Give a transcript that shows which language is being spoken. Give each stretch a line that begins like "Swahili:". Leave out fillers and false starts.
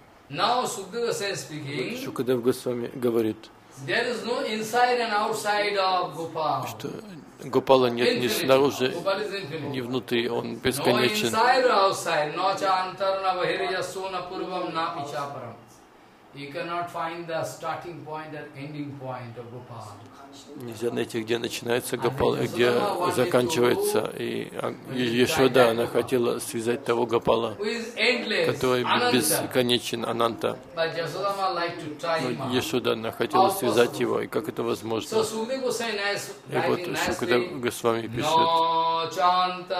Russian: Шукадев Госвами говорит,
English: there is no inside and outside of Gopal.
Russian: Что Гопала нет ни снаружи, ни внутри, он бесконечен.
English: No inside or outside, no chantar, no bahirya,
Sanskrit: so na purvam, na pichaparam.
English: You cannot find the starting point or ending point of Gopal.
Russian: Нельзя найти, где начинается Гопал, а где заканчивается. И Ясода, она хотела связать того Гопала, который бесконечен, Ананта. Но Ясода, она хотела связать его, и как это возможно? И вот Шукадев Госвами пишет.